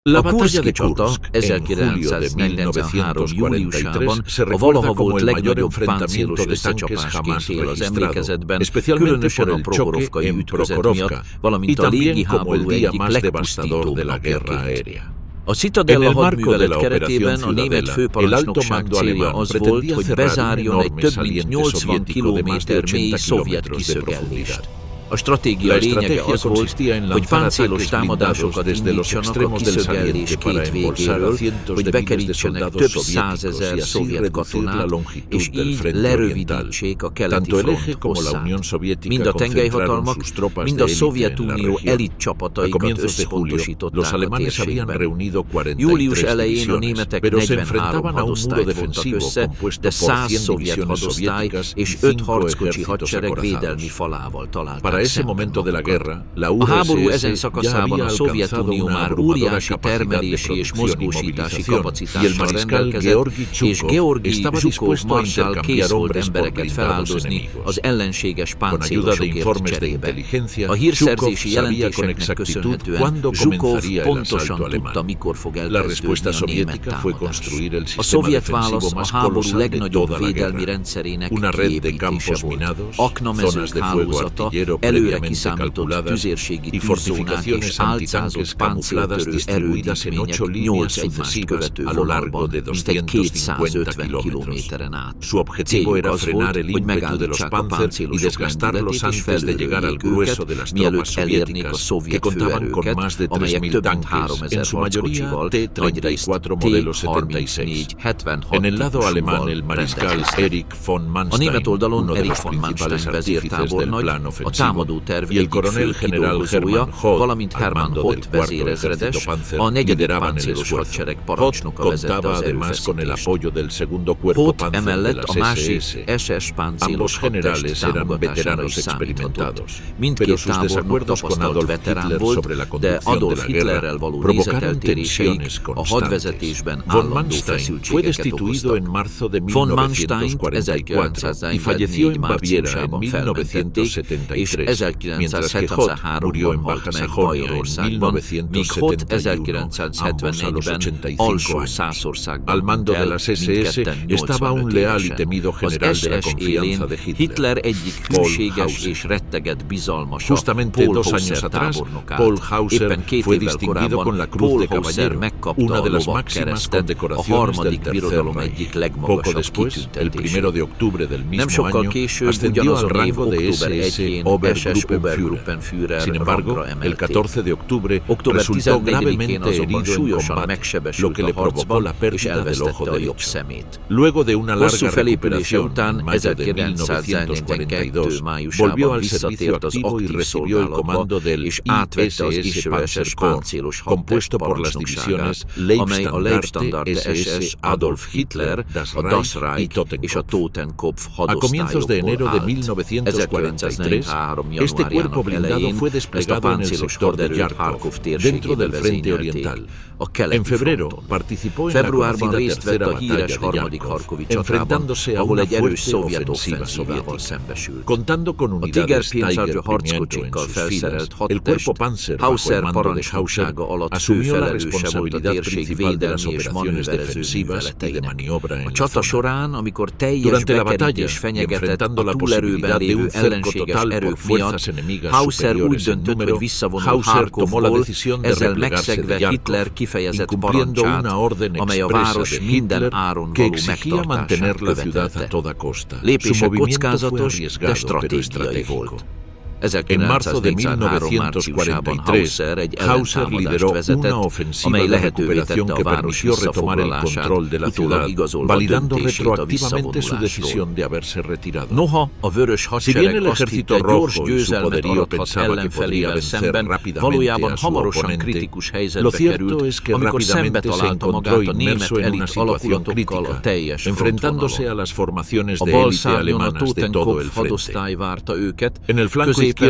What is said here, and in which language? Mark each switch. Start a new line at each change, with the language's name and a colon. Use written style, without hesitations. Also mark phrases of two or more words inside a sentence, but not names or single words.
Spanish: La
Hungarian: A
Spanish: batalla de
Hungarian: Kurszki csata
Spanish: Kursk en julio de 1943
Hungarian: júliusában
Spanish: se
Hungarian: a
Spanish: recuerda
Hungarian: valaha
Spanish: como
Hungarian: volt
Spanish: el mayor
Hungarian: legnagyobb
Spanish: enfrentamiento
Hungarian: páncélos
Spanish: de tanques
Hungarian: összecsapásként
Spanish: jamás
Hungarian: él az
Spanish: registrado,
Hungarian: emlékezetben,
Spanish: especialmente
Hungarian: különösen
Spanish: por
Hungarian: a
Spanish: el choque
Hungarian: Prohorovkai
Spanish: en
Hungarian: ütközet
Spanish: Prokhorovka
Hungarian: miatt,
Spanish: y
Hungarian: valamint a
Spanish: también como el
Hungarian: légiháború
Spanish: día
Hungarian: egyik
Spanish: más devastador
Hungarian: legpusztítóbb
Spanish: de la guerra
Hungarian: napjaként.
Spanish: aérea.
Hungarian: A
Spanish: En
Hungarian: Citadella
Spanish: el marco de
Hungarian: hadművelet
Spanish: la
Hungarian: keretében
Spanish: Operación
Hungarian: a német
Spanish: Ciudadela, el alto
Hungarian: főparancsnokság
Spanish: mando
Hungarian: célja
Spanish: alemán
Hungarian: az volt,
Spanish: pretendía
Hungarian: hogy
Spanish: cerrar un
Hungarian: bezárjon egy
Spanish: enorme
Hungarian: több mint
Spanish: saliente
Hungarian: 80
Spanish: soviético de más de
Hungarian: kilométer
Spanish: 80
Hungarian: mély szovjet
Spanish: kilómetros de
Hungarian: kiszögellést.
Spanish: profundidad.
Hungarian: A stratégia
Spanish: La
Hungarian: lényege
Spanish: estrategia
Hungarian: az volt,
Spanish: consistía en
Hungarian: hogy
Spanish: lanzar
Hungarian: páncélos
Spanish: ataques blindados
Hungarian: támadásokat
Spanish: desde los
Hungarian: indítsanak a
Spanish: extremos del
Hungarian: kiszögellés
Spanish: saliente para
Hungarian: két
Spanish: embolsar a
Hungarian: végéről,
Spanish: cientos
Hungarian: hogy
Spanish: de miles de
Hungarian: bekerítsenek
Spanish: soldados
Hungarian: több
Spanish: soviéticos
Hungarian: százezer
Spanish: y así
Hungarian: szovjet
Spanish: reducir la
Hungarian: katonát,
Spanish: longitud
Hungarian: és
Spanish: del
Hungarian: így
Spanish: frente oriental.
Hungarian: lerövidítsék a keleti
Spanish: Tanto el eje
Hungarian: front
Spanish: como la Unión
Hungarian: hosszát.
Spanish: Soviética
Hungarian: Mind a
Spanish: concentraron
Hungarian: tengelyhatalmak,
Spanish: sus tropas
Hungarian: mind
Spanish: de
Hungarian: a
Spanish: élite en la
Hungarian: Szovjetunió
Spanish: región.
Hungarian: elit
Spanish: A
Hungarian: csapataikat
Spanish: comienzos de julio, los
Hungarian: összpontosították a
Spanish: alemanes habían
Hungarian: térségben.
Spanish: reunido 43
Hungarian: Július elején a
Spanish: divisiones,
Hungarian: németek
Spanish: pero se
Hungarian: 43
Spanish: enfrentaban a un muro
Hungarian: hadosztályt vontak
Spanish: defensivo
Hungarian: össze,
Spanish: compuesto de por 100
Hungarian: 100 szovjet
Spanish: divisiones
Hungarian: hadosztály
Spanish: soviéticas y
Hungarian: és 5
Spanish: 5
Hungarian: harckocsi
Spanish: ejércitos
Hungarian: hadsereg védelmi
Spanish: acorazados.
Hungarian: falával találták
Spanish: Para ese
Hungarian: szemben
Spanish: momento de la
Hungarian: magukat.
Spanish: guerra, la
Hungarian: A háború ezen
Spanish: URSS ya
Hungarian: szakaszában
Spanish: había
Hungarian: a
Spanish: alcanzado
Hungarian: Szovjetunió
Spanish: una
Hungarian: már
Spanish: abrumadora
Hungarian: óriási
Spanish: capacidad de
Hungarian: termelési és
Spanish: producción y
Hungarian: mozgósítási
Spanish: movilización, y el
Hungarian: kapacitással
Spanish: mariscal
Hungarian: rendelkezett,
Spanish: Georgi
Hungarian: és
Spanish: Zhukov
Hungarian: Georgi
Spanish: estaba
Hungarian: Zsukov
Spanish: dispuesto a
Hungarian: marszál
Spanish: intercambiar
Hungarian: kész volt
Spanish: hombres por
Hungarian: embereket
Spanish: blindados
Hungarian: feláldozni
Spanish: enemigos.
Hungarian: az ellenséges
Spanish: Con ayuda de
Hungarian: páncélosokért
Spanish: informes de
Hungarian: cserébe.
Spanish: inteligencia,
Hungarian: A
Spanish: Zhukov
Hungarian: hírszerzési
Spanish: sabía con
Hungarian: jelentéseknek
Spanish: exactitud
Hungarian: köszönhetően
Spanish: cuándo
Hungarian: Zsukov
Spanish: comenzaría el
Hungarian: pontosan
Spanish: asalto
Hungarian: tudta,
Spanish: alemán.
Hungarian: mikor fog
Spanish: La respuesta
Hungarian: elkezdődni a német
Spanish: soviética fue
Hungarian: támadás.
Spanish: construir el
Hungarian: A
Spanish: sistema
Hungarian: szovjet
Spanish: defensivo
Hungarian: válasz a
Spanish: más
Hungarian: háború
Spanish: colosal de
Hungarian: legnagyobb
Spanish: toda la
Hungarian: védelmi
Spanish: guerra.
Hungarian: rendszerének
Spanish: Una red de
Hungarian: kiépítése
Spanish: campos
Hungarian: volt.
Spanish: minados,
Hungarian: Aknamezők
Spanish: zonas de fuego
Hungarian: hálózata,
Spanish: artillero
Hungarian: előre
Spanish: previamente
Hungarian: kiszámított
Spanish: calculadas
Hungarian: tüzérségi
Spanish: y
Hungarian: tűzzónák és
Spanish: fortificaciones
Hungarian: álcázott
Spanish: antitanques camufladas
Hungarian: páncéltörő
Spanish: distribuidas en 8
Hungarian: erődítmények
Spanish: líneas
Hungarian: 8 egymást
Spanish: sucesivas
Hungarian: követő
Spanish: a lo largo
Hungarian: vonalban,
Spanish: de
Hungarian: mintegy
Spanish: 250
Hungarian: 250
Spanish: kilómetros.
Hungarian: kilométeren át.
Spanish: Su objetivo
Hungarian: Céljuk
Spanish: era
Hungarian: az
Spanish: frenar
Hungarian: volt,
Spanish: el
Hungarian: hogy
Spanish: ímpetu de los
Hungarian: megállítsák a
Spanish: Panzer y
Hungarian: páncélosok
Spanish: desgastarlos
Hungarian: lendületét és
Spanish: antes de llegar al
Hungarian: felülőjék
Spanish: grueso de
Hungarian: őket,
Spanish: las
Hungarian: mielőtt
Spanish: tropas
Hungarian: elérnék a
Spanish: soviéticas, que
Hungarian: szovjet
Spanish: contaban con
Hungarian: főerőket,
Spanish: más de
Hungarian: amelyek
Spanish: 3.000
Hungarian: több mint
Spanish: tanques,
Hungarian: 3000
Spanish: en su mayoría
Hungarian: harckocsival, nagyrészt
Spanish: T-34 modelo 76.
Hungarian: T-34-76
Spanish: En el lado alemán, el
Hungarian: típusúval
Spanish: mariscal
Hungarian: rendelkeztek.
Spanish: Erich von
Hungarian: A
Spanish: Manstein,
Hungarian: német oldalon
Spanish: uno de
Hungarian: Erich
Spanish: los
Hungarian: von
Spanish: principales
Hungarian: Manstein
Spanish: artífices del
Hungarian: vezértábornagy,
Spanish: plan
Hungarian: a
Spanish: ofensivo,
Hungarian: támadó terv
Spanish: y el
Hungarian: egyik fő
Spanish: coronel general
Hungarian: kidolgozója,
Spanish: Hermann Hoth,
Hungarian: valamint
Spanish: al
Hungarian: Hermann
Spanish: mando
Hungarian: Hoth
Spanish: del cuarto
Hungarian: vezérezedes,
Spanish: ejército Panzer,
Hungarian: a negyedik
Spanish: lideraban el
Hungarian: páncélos
Spanish: esfuerzo.
Hungarian: hadsereg
Spanish: Hoth
Hungarian: parancsnoka vezette
Spanish: contaba
Hungarian: az
Spanish: además con el
Hungarian: erőfeszítést.
Spanish: apoyo del segundo cuerpo
Hungarian: Hoth
Spanish: Panzer de
Hungarian: emellett
Spanish: las
Hungarian: a másik
Spanish: SS.
Hungarian: SS páncélos
Spanish: Ambos
Hungarian: hadtest
Spanish: generales eran
Hungarian: támogatására
Spanish: veteranos
Hungarian: is számíthatott.
Spanish: experimentados, pero
Hungarian: Mindkét
Spanish: sus
Hungarian: tábornok
Spanish: desacuerdos con
Hungarian: tapasztalt
Spanish: Adolf
Hungarian: veterán
Spanish: Hitler
Hungarian: volt,
Spanish: sobre la
Hungarian: de
Spanish: conducción de
Hungarian: Adolf
Spanish: la
Hungarian: Hitlerrel
Spanish: guerra
Hungarian: való
Spanish: provocaron
Hungarian: nézeteltéréseik
Spanish: tensiones
Hungarian: a
Spanish: constantes.
Hungarian: hadvezetésben
Spanish: Von
Hungarian: állandó
Spanish: Manstein fue
Hungarian: feszültségeket
Spanish: destituido
Hungarian: okoztak.
Spanish: en marzo de
Hungarian: Von Mansteint
Spanish: 1944 y falleció
Hungarian: 1944
Spanish: en Baviera en
Hungarian: márciusában felmentették, és
Spanish: 1973, mientras que Hoth murió en
Hungarian: 1973-ban
Spanish: Baja
Hungarian: halt meg
Spanish: Sajonia en
Hungarian: Bajorországban, míg Hoth 1974-ben alsó
Spanish: 1974
Hungarian: Szászországban
Spanish: Al mando
Hungarian: hunyt
Spanish: de
Hungarian: el,
Spanish: las SS
Hungarian: mindketten
Spanish: estaba un
Hungarian: 85
Spanish: leal y
Hungarian: évesen.
Spanish: temido
Hungarian: Az
Spanish: general de la
Hungarian: SS
Spanish: confianza
Hungarian: élén
Spanish: de Hitler,
Hungarian: Hitler egyik
Spanish: Paul
Hungarian: hűséges
Spanish: Hauser.
Hungarian: és retteget bizalmasa,
Spanish: Justamente
Hungarian: Paul
Spanish: 2
Hungarian: Hauser
Spanish: años atrás,
Hungarian: tábornokát.
Spanish: Paul Hauser
Hungarian: Éppen 2
Spanish: fue
Hungarian: évvel
Spanish: distinguido con la
Hungarian: korábban
Spanish: Cruz de
Hungarian: Paul Hauser
Spanish: Caballero,
Hungarian: megkapta
Spanish: una
Hungarian: a
Spanish: de las máximas
Hungarian: lovagkeresztet, a
Spanish: condecoraciones del
Hungarian: harmadik
Spanish: Tercer
Hungarian: birodalom
Spanish: Reich.
Hungarian: egyik
Spanish: Poco
Hungarian: legmagasabb
Spanish: después, el 1
Hungarian: kitüntetését.
Spanish: de octubre del
Hungarian: Nem
Spanish: mismo
Hungarian: sokkal
Spanish: año,
Hungarian: később
Spanish: ascendió al
Hungarian: ugyanazon év
Spanish: rango de
Hungarian: október
Spanish: SS
Hungarian: 1-én SS
Spanish: Obergruppenführer.
Hungarian: Obergruppenführer
Spanish: Sin embargo,
Hungarian: rangra
Spanish: el
Hungarian: emelték.
Spanish: 14 de octubre
Hungarian: Október
Spanish: resultó
Hungarian: 14-én
Spanish: gravemente
Hungarian: azonban
Spanish: herido en
Hungarian: súlyosan
Spanish: combate, lo
Hungarian: megsebesült
Spanish: que
Hungarian: a
Spanish: le provocó la
Hungarian: harcban, és
Spanish: pérdida del
Hungarian: elvesztette
Spanish: ojo
Hungarian: a jobb
Spanish: derecho.
Hungarian: szemét.
Spanish: Luego de una
Hungarian: Hosszú
Spanish: larga
Hungarian: felépülése
Spanish: recuperación,
Hungarian: után
Spanish: en mayo de
Hungarian: 1942
Spanish: 1942, volvió
Hungarian: májusában
Spanish: al servicio
Hungarian: visszatért az
Spanish: activo y
Hungarian: aktív
Spanish: recibió el comando
Hungarian: szolgálatba,
Spanish: del
Hungarian: és átvette az
Spanish: ISS
Hungarian: ISS
Spanish: Panzer
Hungarian: páncélos hadtest
Spanish: compuesto por las divisiones
Hungarian: parancsnokságát, amely a
Spanish: Leibstandarte
Hungarian: Leibstandarte SS Adolf Hitler, a Das Reich és a Totenkopf
Spanish: A comienzos de enero de
Hungarian: hadosztályokból
Spanish: 1943,
Hungarian: 1943.
Spanish: este cuerpo
Hungarian: januárjának
Spanish: blindado
Hungarian: elején
Spanish: fue
Hungarian: ezt a
Spanish: desplegado en el
Hungarian: páncélos
Spanish: sector de
Hungarian: haderőt
Spanish: Kharkov,
Hungarian: Harkov
Spanish: dentro
Hungarian: térségébe
Spanish: del frente
Hungarian: vezényelték,
Spanish: oriental.
Hungarian: a keleti
Spanish: En febrero
Hungarian: fronton.
Spanish: participó en la
Hungarian: Februárban
Spanish: conocida
Hungarian: részt vett
Spanish: tercera
Hungarian: a híres
Spanish: batalla de
Hungarian: harmadik
Spanish: Kharkov,
Hungarian: harkovi csatában,
Spanish: enfrentándose a
Hungarian: ahol
Spanish: una
Hungarian: egy erős
Spanish: fuerte
Hungarian: szovjet
Spanish: ofensiva
Hungarian: offenzívával
Spanish: soviética.
Hungarian: szembesült.
Spanish: Contando con
Hungarian: A Tiger
Spanish: unidades
Hungarian: pénzargyú
Spanish: Tiger Pimiento en
Hungarian: harckocsikkal
Spanish: sus filas,
Hungarian: felszerelt
Spanish: el
Hungarian: hadtest
Spanish: cuerpo Panzer bajo el
Hungarian: Hauser
Spanish: mando de Hauser
Hungarian: parancsnoksága alatt
Spanish: asumió la
Hungarian: főfelelőse volt a
Spanish: responsabilidad
Hungarian: térség
Spanish: principal de las
Hungarian: védelmi és
Spanish: operaciones
Hungarian: manőverező
Spanish: defensivas y de
Hungarian: műveleteinek.
Spanish: maniobra en
Hungarian: A
Spanish: la
Hungarian: csata
Spanish: zona.
Hungarian: során, amikor teljes
Spanish: Durante la batalla,
Hungarian: bekerítés
Spanish: y
Hungarian: fenyegetett
Spanish: enfrentando
Hungarian: a
Spanish: la
Hungarian: túlerőben
Spanish: posibilidad de
Hungarian: lévő
Spanish: un cerco
Hungarian: ellenséges
Spanish: total por
Hungarian: erők
Spanish: fuerzas
Hungarian: miatt,
Spanish: enemigas
Hungarian: Hauser úgy
Spanish: superiores en
Hungarian: döntött,
Spanish: número,
Hungarian: hogy visszavonul
Spanish: Hauser tomó la
Hungarian: Harkovból,
Spanish: decisión de
Hungarian: ezzel
Spanish: replegarse de
Hungarian: megszegve
Spanish: Yarkov,
Hungarian: Hitler kifejezett
Spanish: incumpliendo
Hungarian: parancsát,
Spanish: una orden
Hungarian: amely a
Spanish: expresa
Hungarian: város
Spanish: de
Hungarian: minden
Spanish: Hitler
Hungarian: áron
Spanish: que
Hungarian: való
Spanish: exigía
Hungarian: megtartását
Spanish: mantener la ciudad a
Hungarian: követelte.
Spanish: toda costa. Su
Hungarian: Lépése
Spanish: movimiento fue
Hungarian: kockázatos, de
Spanish: arriesgado, pero
Hungarian: stratégiai
Spanish: estratégico.
Hungarian: volt.
Spanish: En marzo de
Hungarian: 1943 márciusában
Spanish: 1943,
Hungarian: Hauser egy
Spanish: Hauser
Hungarian: ellentámadást
Spanish: lideró
Hungarian: vezetett,
Spanish: una ofensiva
Hungarian: amely
Spanish: de
Hungarian: lehetővé
Spanish: recuperación
Hungarian: tette a
Spanish: que
Hungarian: város
Spanish: permitió retomar el
Hungarian: visszafoglalását,
Spanish: control de la
Hungarian: utólag
Spanish: ciudad,
Hungarian: igazolva
Spanish: validando
Hungarian: döntését a
Spanish: retroactivamente su
Hungarian: visszavonulásról.
Spanish: decisión de haberse retirado.
Hungarian: Noha a vörös
Spanish: Si bien
Hungarian: hadsereg
Spanish: el
Hungarian: azt
Spanish: ejército
Hungarian: hitte, gyors
Spanish: rojo y su
Hungarian: győzelmet
Spanish: poderío
Hungarian: arathat
Spanish: pensaba que podría
Hungarian: ellenfelével
Spanish: vencer
Hungarian: szemben,
Spanish: rápidamente
Hungarian: valójában
Spanish: a su
Hungarian: hamarosan
Spanish: oponente,
Hungarian: kritikus
Spanish: lo
Hungarian: helyzetbe
Spanish: cierto
Hungarian: került,
Spanish: es que
Hungarian: amikor szembe
Spanish: rápidamente se
Hungarian: találta
Spanish: encontró
Hungarian: magát a német
Spanish: inmerso en una
Hungarian: elit
Spanish: situación
Hungarian: alakulatokkal a
Spanish: crítica,
Hungarian: teljes
Spanish: enfrentándose a
Hungarian: frontvonalon.
Spanish: las formaciones
Hungarian: A
Spanish: de
Hungarian: bal
Spanish: élite
Hungarian: szárnyon a
Spanish: alemanas de todo el
Hungarian: Totenkopf
Spanish: frente.
Hungarian: hadosztály várta őket,
Spanish: En el flanco
Hungarian: közéjük